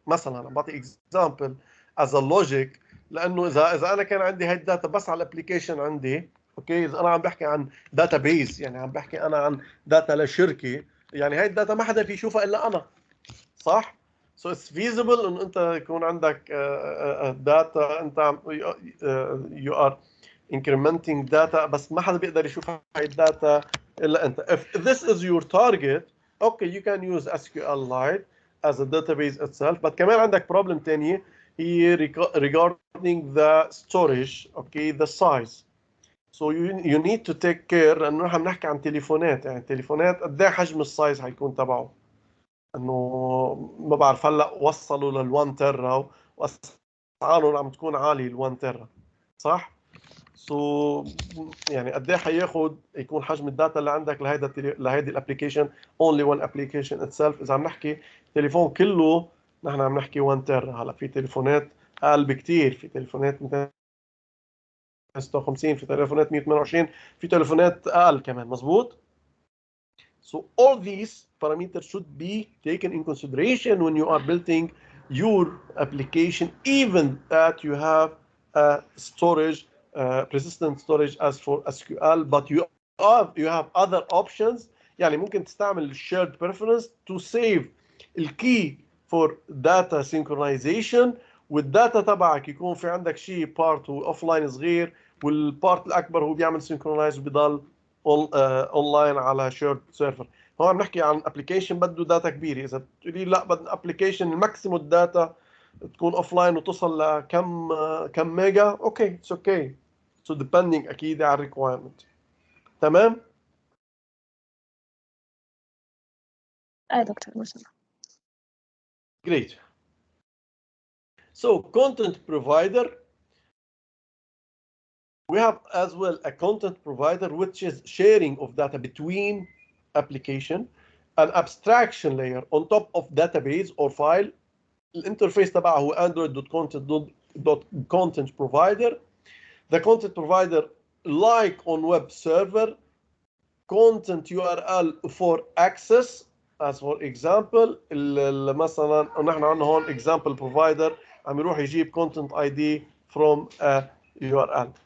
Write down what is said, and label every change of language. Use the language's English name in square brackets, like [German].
[Arabic] مثلا انا بعطي example as a logic لانه اذا انا كان عندي هاي الداتا بس على الابلكيشن عندي اوكي اذا انا عم بحكي عن داتا بيز يعني عم بحكي انا عن داتا لشركه يعني هاي الداتا ما حدا في يشوفها الا انا صح؟ So it's feasible انه انت يكون عندك داتا انت [English] you are incrementing data [Arabic] بس ما حدا بيقدر يشوف هاي الداتا الا انت. [English] If this is your target okay you can use SQLite as a database itself but [Arabic] كمان عندك problem تانية هي [English] regarding the storage okay the size. So you need to take care [Arabic] لانه نحن بنحكي عن تليفونات يعني التليفونات قد ايه حجم السايز حيكون تبعه انه ما بعرف هلا وصلوا لل1 تيرا واسعارهم عم تكون عاليه ال1 تيرا صح؟ سو يعني قد ايه حياخذ يكون حجم الداتا اللي عندك لهيدي الابلكيشن [English] only one application itself. [Arabic] اذا عم نحكي تليفون كله نحن عم نحكي 1 تيرا. هلا في تليفونات اقل بكثير في تليفونات 256 في تليفونات 128 في تليفونات اقل كمان مزبوط. [English] So all these parameters should be taken in consideration when you are building your application, even that you have storage, persistent storage as for SQL, but you have other options. [Arabic] يعني ممكن تستعمل shared preference [English] to save [Arabic] الكي [English] for data synchronization [Arabic] والداتا تبعك يكون في عندك شيء بارت هو اوف لاين صغير والبارت الاكبر هو بيعمل سينكرونايز وبيضل اونلاين على شيرد سيرفر. هون عم نحكي عن ابلكيشن بده داتا كبيره. اذا بتقولي لا بدنا ابلكيشن الماكسيموم الداتا تكون اوف لاين وتصل لكم ميجا اوكي اتس اوكي. سو ديبندينج اكيد على الريكوايرمنت. تمام؟ دكتور ما شاء الله. [English] Great. So content provider, we have as well a content provider which is sharing of data between application, an abstraction layer on top of database or file. [Arabic] الانترفيس تبعه هو android.content provider. [English] The content provider like on web server, content URL for access as for example [Arabic] مثلا نحن عندنا هون [English] example provider [Arabic] عم يروح يجيب [English] content ID from a URL.